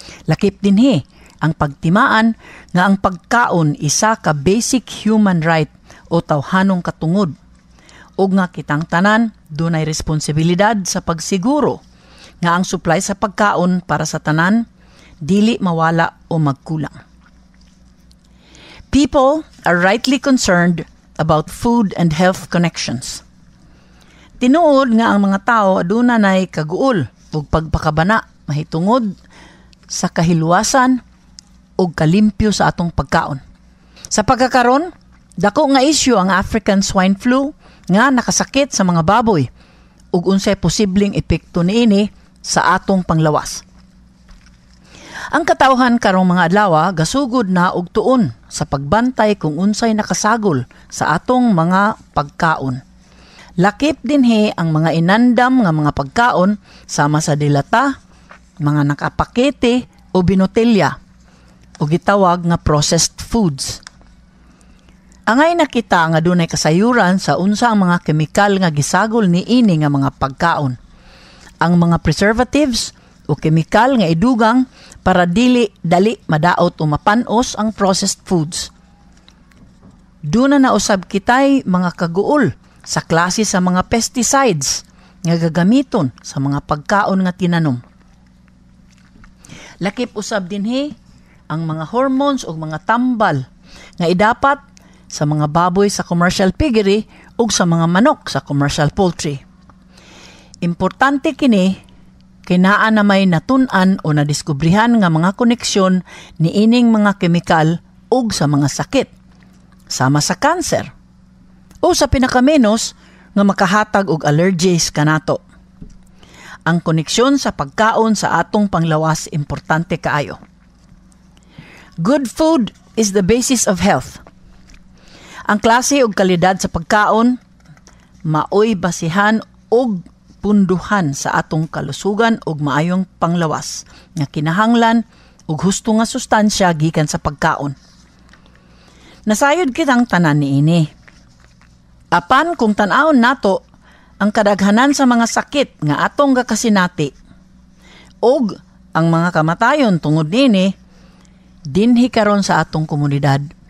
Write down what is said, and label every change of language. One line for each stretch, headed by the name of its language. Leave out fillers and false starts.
Cebuano: Lakip dinhi ang pagtimaan nga ang pagkaon isa ka
English: basic human right
Cebuano: o tawhanong katungod ug nga kitang tanan dunay responsibilidad sa pagsiguro nga ang supply sa pagkaon para sa tanan dili mawala o magkulang.
English: People are rightly concerned about food and health connections.
Cebuano: Tinuod nga ang mga tao aduna nay kaguol ug pagpakabana mahitungod sa kahiluwasan ug kalimpyo sa atong pagkaon. Sa pagkakaron, dako nga isyu ang African swine flu nga nakasakit sa mga baboy ug unsay posibleng epekto niini sa atong panglawas. Ang katawhan karong mga adlaw gasugod na og tuon sa pagbantay kung unsay nakasagol sa atong mga pagkaon. Lakip dinhi ang mga inandam nga mga pagkaon sama sa dilata, mga nakapakete o binotelya o gitawag nga processed foods. Angay nakita nga dunay kasayuran sa unsa ang mga kemikal nga gisagol niini nga mga pagkaon. Ang mga preservatives o kemikal nga idugang para dali madaot o mapanos ang processed foods. Duna na usab kitay mga kaguol sa klase sa mga pesticides nga gagamiton sa mga pagkaon nga tinanom. Lakip usab dinhi ang mga hormones o mga tambal nga idapat sa mga baboy sa commercial piggery ug sa mga manok sa commercial poultry. Importante kini kinaan na may natun-an o nadiskubrihan nga mga koneksyon ni ining mga kemikal ug sa mga sakit, sama sa cancer, o sa pinakamenos nga makahatag og allergies kanato. Ang koneksyon sa pagkaon sa atong panglawas importante kaayo.
English: Good food is the basis of health.
Cebuano: Ang klase ug kalidad sa pagkaon maoy basihan og punduhan sa atong kalusugan ug maayong panglawas nga kinahanglan ug husto nga sustansya gikan sa pagkaon. Nasayod kitang tanan niini. Apan kung tan-awon nato ang kadaghanan sa mga sakit nga atong gakasinati ug ang mga kamatayon tungod niini dinhi karon sa atong komunidad.